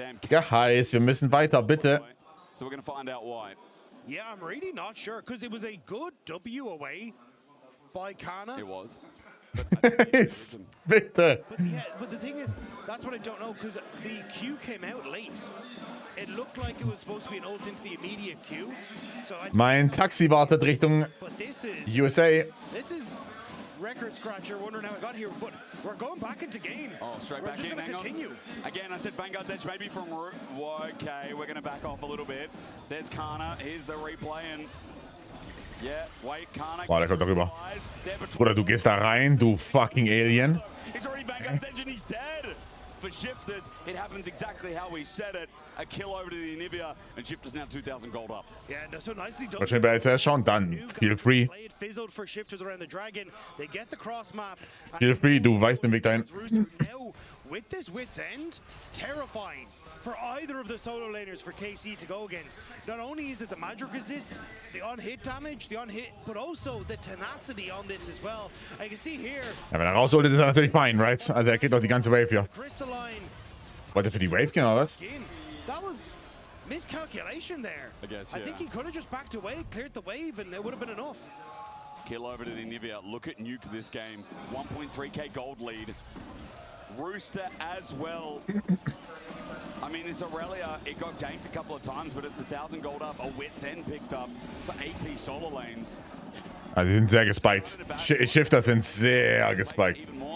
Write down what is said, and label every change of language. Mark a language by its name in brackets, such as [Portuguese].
[German] Guys, wir müssen weiter, bitte. [English] So we're going to find out why. Yeah, I'm really not sure because it was a good W away by Kana. It was. [German] Bitte. [English] But the thing is, that's what I don't know, because the Q came out late. It looked like it was supposed to be an ult into the immediate Q. So [German] Mein Taxi wartet Richtung USA. [English] This is record scratcher, wondering how it got here, but we're going back into game. Oh, straight we're back just in, gonna continue. Again, I said Vanguard's edge maybe from okay, we're gonna back off a little bit. There's Kana, here's the replay and yeah, wait, Kana. [German] Boah, der kommt darüber. Bruder, du gehst da rein, du fucking Alien. [English] He's already Vanguard's edge and he's dead. For Shifters, it happens exactly how we said it. A kill over to the Anivia, and Shifters now 2,000 gold up. Yeah, no, so nicely done. [German] Wahrscheinlich bei LCS schon, dann [English] feel free. It fizzled for Shifters around the Dragon. They get the cross map. Feel free, [German] du weißt den Weg dahin. [English] Now, with this wit's end, terrifying for either of the solo laners for KC to go against. Not only is it the magic resist, the on-hit damage, the on-hit, but also the tenacity on this as well. I can see here. [German] Ja, wenn er rausholt, ist er natürlich fein, right? Also er kriegt doch die ganze Wave hier. Wollte er für die Wave gehen, oder was? [English] That was miscalculation there. I guess, I yeah. think he could have just backed away, cleared the wave, and it would have been enough. Kill over to the Anivia. Look at Nuke this game. 1.3k gold lead. Rooster as well. I mean, this Aurelia, it got ganked a couple of times, but it's 1,000 gold up. A Wit's End picked up for AP solo lanes. [German] Also, die sind sehr gespiked. Shifters sind sehr gespiked.